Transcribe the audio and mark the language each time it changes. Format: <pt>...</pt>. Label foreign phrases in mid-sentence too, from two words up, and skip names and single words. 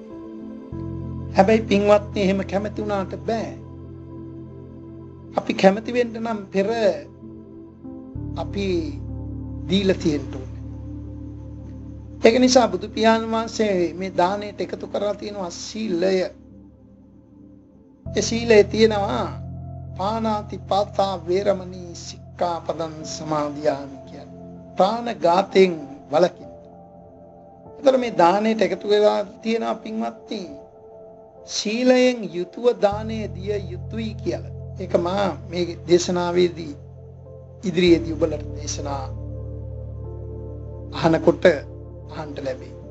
<si>හැබැයි පින්වත්නි එහෙම කැමති වුණාට බෑ. අපි කැමති වෙන්න නම් පෙර අපි දීලා තියෙන්න ඕනේ. ඒක නිසා බුදු පියාණන් වහන්සේ මේ දාණයට එකතු කරලා තියෙනවා සීලය. ඒ සීලයේ තියෙනවා</si> <pi>පානාති පාතා වේරමණී සික්ඛාපදං සමාදියාමි</pi> <si>කියන්නේ. ප්‍රාණඝාතයෙන් වළකින්න. ඒතර මේ දාණයට එකතු වෙලා තියෙනවා පින්වත්නි සීලයෙන් යුතුව දාණය දිය යුතුයි කියලා. ඒක මා මේ දේශනාවේදී ඉදිරියේදී ඔබලට දේශනා අහනකොට අහන්න ලැබේ.</si>